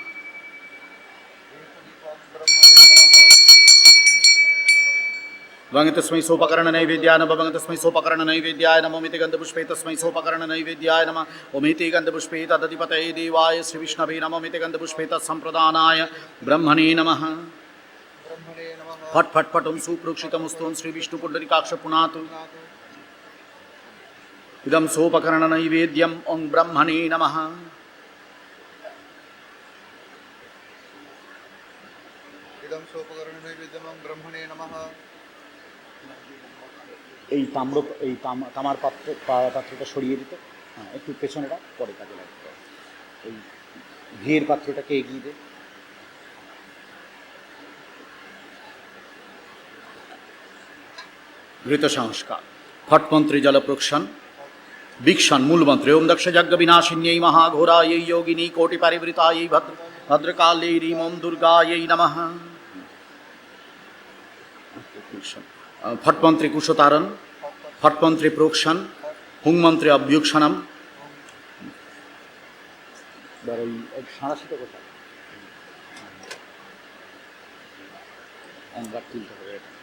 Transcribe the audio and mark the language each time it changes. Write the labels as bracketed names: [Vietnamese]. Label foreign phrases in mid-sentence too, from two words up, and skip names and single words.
[Sanskrit] वंग तस्मै सोपकर्ण नैवेद्याय नमः वंग तस्मै सोपकर्ण नैवेद्याय नमः ओमिति गंधपुष्पे तस्मै सोपकर्ण नैवेद्याय नमः ओमिति गंधपुष्पे तदधिपतये देवाय श्री विष्णवे नमः ओमिति गंधपुष्पे तत्संप्रदानाय ब्रह्मणे नमः फट फट फट ओम सुप्रोक्षितमस्तु श्री विष्णु पुंडरीकाक्ष पुनातु इदं सोपकर्ण नैवेद्यम ओम ब्रह्मणे नमः इदं सोपकर्ण नैवेद्यम ओम ब्रह्मणे नमः [Bangla] এই তামার পাত্রটা সরিয়ে দিতে, হ্যাঁ একটু পেছনেটা পরে কাজে লাগবে, এই ঘিয়ের পাত্রটাকে এগিয়ে দে, [Sanskrit] ঘৃত সংস্কার ফটমন্ত্রে জল প্রক্ষণ বিক্ষণ মূলমন্ত্রে ওম দক্ষ যজ্ঞ বিনাশিন্যై মহাঘোরাयै যোগিনী কোটি পরিবৃতাयै ভদ্রকাল্যৈ ওম দুর্গাयै নমঃ। ফটমন্ত্রে কুশতারণ ফটমন্ত্রে প্রোক্ষণ হুংমন্ত্রে অভ্যুক্ষণম। [Bangla] ওই সাঁড়াশিটা কোথায় অঙ্গার তুলতে হবে,